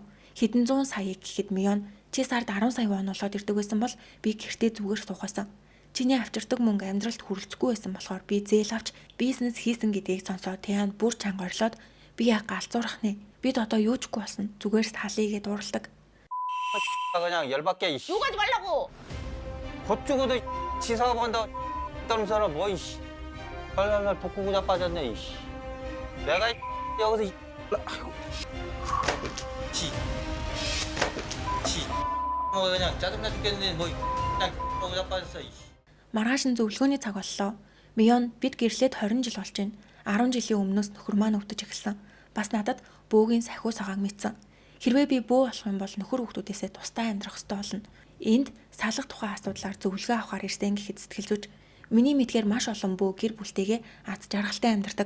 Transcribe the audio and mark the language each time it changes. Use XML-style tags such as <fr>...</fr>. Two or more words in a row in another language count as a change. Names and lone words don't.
<mn>Хэдэн 100 саяыг гэхэд Мион чи сард 10 сая вон олоод ирдэг байсан бол би гэртээ зүгээр суухасан. Чиний авчирдаг мөнгө амьдралд хүрэлцэхгүй байсан болохоор би зээл авч бизнес хийсэн гэдгийг сонсоод Тэан бүр чанга орлоод би яг галзуурах нэ. Бид одоо юу ч болсон зүгээр талийгээд уурладаг.</mn> <ko>그냥 열받게 이씨. 욕하지 말라고. 곧 죽어도 치사하고 한다. 다른 사람 뭐 이씨. 랄랄랄 독구구자 빠졌네 이씨. 내가 여기서 아이고. 뭐 그냥 짜증나 죽겠는데 뭐 그냥 구자 빠졌어 이씨.</ko> <mn>Маргааш нь зөвлөгөөний цаг боллоо. Мион бид гэрлээд 20 жил болж байна. 10 жилийн өмнөөс нөхөр маань өвдөж эхэлсэн. Бас надад бөөгийн сахиу сагааг мэдсэн. Хэрвээ би бөө болох юм бол нөхөр хүүхдүүдээсээ тусдаа амьдрах ёстой болно. Энд салах тухай асуудлаар зөвлөгөө авахар ирсэн гэхэд сэтгэл зүйч миний мэдгээр маш олон бөө гэр бүлтэйгээ аз жаргалтай амьдардаг.</mn>